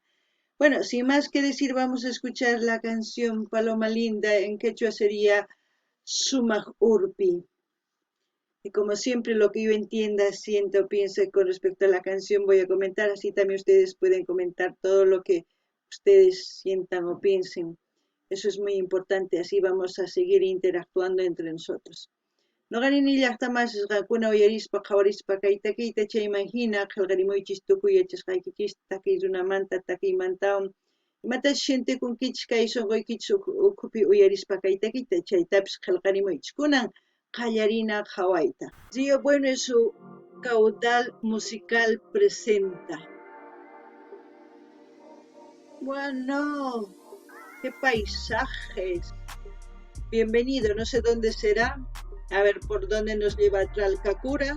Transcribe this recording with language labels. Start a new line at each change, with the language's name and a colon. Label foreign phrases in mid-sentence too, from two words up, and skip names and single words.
Spanish: Bueno, sin más que decir, vamos a escuchar la canción Paloma Linda, en quechua sería Sumaj Urpi. Y como siempre lo que yo entienda, siento, piense con respecto a la canción voy a comentar, así también ustedes pueden comentar todo lo que ustedes sientan o piensen. Eso es muy importante, así vamos a seguir interactuando entre nosotros.
Quechua: Noqarini llaqtamas qakuna uyarispa qhawarispa kayta kayta chayman hina qillqarimuychis tukuy yachasqaykichis takiy runamanta takiymantawan imatash shintikunkichis kay sunquykichis ukhupi uyarispa kayta kayta chaytapis qillqarimuychis kunan qallarina qhawayta.
Spanish: Río Bueno en su caudal musical presenta. Bueno, qué paisajes. Bienvenido, no sé dónde será. A ver por dónde nos lleva Tralkakura.